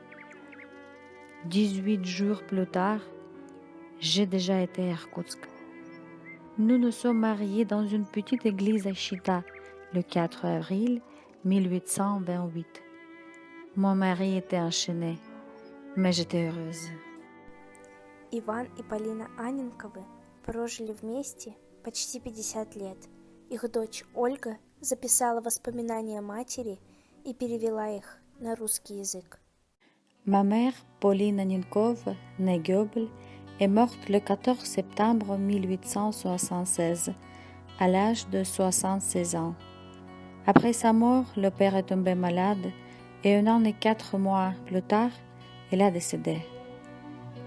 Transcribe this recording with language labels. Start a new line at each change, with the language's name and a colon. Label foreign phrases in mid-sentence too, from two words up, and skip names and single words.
French: 18 jours plus tard, j'ai déjà été à Irkoutsk. Nous nous sommes mariés dans une petite église à Chita, le 4 avril 1828. Mon mari était enchaîné, mais j'étais heureuse.
Russian: Иван и Полина Анненковы прожили вместе почти 50 лет. Их дочь Ольга записала воспоминания матери и перевела их на русский язык.
French: Ma mère, Pauline Annenkov, née Goebel, est morte le 14 septembre 1876, à l'âge de 76 ans. Après sa mort, le père est tombé malade et 1 an et 4 mois plus tard, il a décédé.